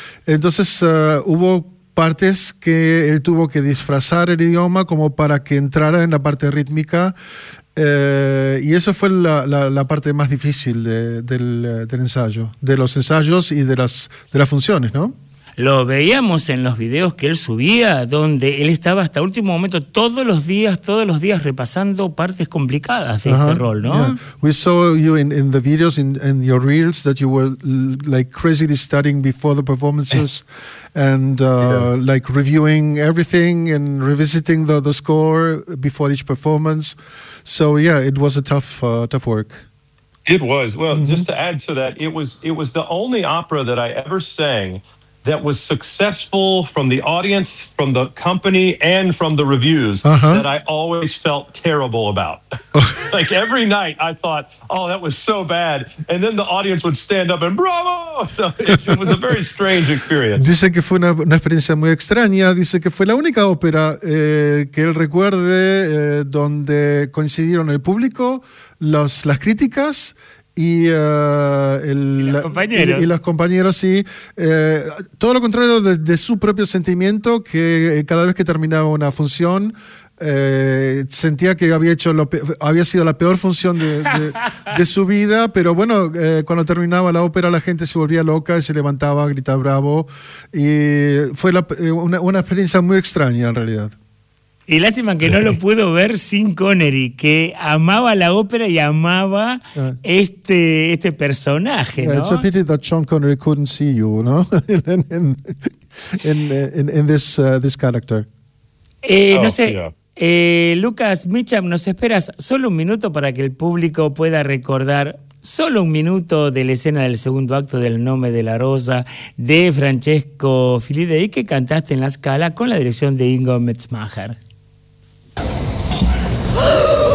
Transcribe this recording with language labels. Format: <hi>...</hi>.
<es>Entonces hubo partes que él tuvo que disfrazar el idioma como para que entrara en la parte rítmica, y eso fue la parte más difícil del ensayo, de los ensayos y de las funciones, ¿no? Lo veíamos en los videos que él subía, donde él estaba hasta último momento todos los días repasando partes complicadas de este rol, ¿no?</es> <en>Yeah. We saw you in the videos in your reels that you were like crazily studying before the performances and like reviewing everything and revisiting the score before each performance. So yeah, it was a tough work. It was. Well, just to add to that, it was the only opera that I ever sang that was successful from the audience, from the company, and from the reviews that I always felt terrible about. Like every night I thought, oh, that was so bad. And then the audience would stand up and bravo. So it was a very strange experience.</en> <es>Dice que fue una experiencia muy extraña. Dice que fue la única ópera que él recuerde donde coincidieron el público, las críticas, Y los compañeros, sí. Todo lo contrario de su propio sentimiento, que cada vez que terminaba una función, sentía que había sido la peor función de su vida, pero bueno, cuando terminaba la ópera, la gente se volvía loca y se levantaba a gritar bravo. Y fue una experiencia muy extraña, en realidad. Y lástima que no lo pudo ver sin Connery, que amaba la ópera y amaba este personaje, ¿no?</es> <en>It's a pity that Sean Connery couldn't see you, ¿no? in this character.</en> <es>Lucas Mitchum, nos esperas solo un minuto para que el público pueda recordar solo un minuto de la escena del segundo acto del Nome de la Rosa de Francesco Filidei que cantaste en La Scala con la dirección de Ingo Metzmacher.</es>